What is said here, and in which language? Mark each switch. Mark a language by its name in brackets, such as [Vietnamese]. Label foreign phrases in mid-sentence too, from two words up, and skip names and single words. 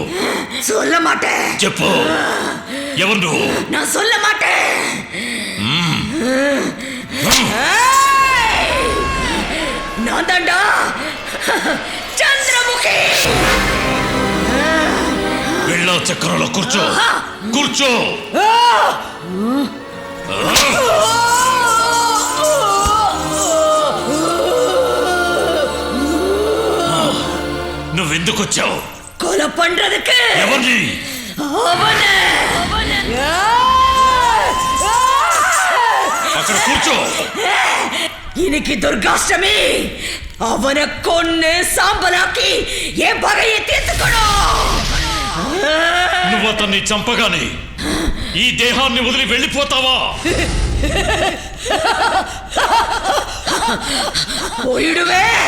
[Tamil] சொல்ல மாட்டேன். [Telugu] చెప్పు, ఎవరు నువ్వు? [Tamil] நான் சொல்ல மாட்டேன். நான் தாண்டா சந்திரமுகி. [Telugu] వెళ్ళ వేళ చక్రంలో కూర్చో. కూర్చో. నువ్వెందుకు వచ్చావు? [Tamil] கொலை பண்றதுக்கு [Telugu] ఎవరిని? [Tamil] அவனை [Telugu] అక్కడ కూర్చో. [Tamil] இன்னைக்கு துர்காஷ்டமி. அவனை கொன்னு சாம்பலாக்கி என் பகையை தீர்த்துக்கணும். [Telugu] నువ్వు అతన్ని చంపగానే ఈ దేహాన్ని వదిలి వెళ్ళిపోతావా? [Tamil] போயிடுவே.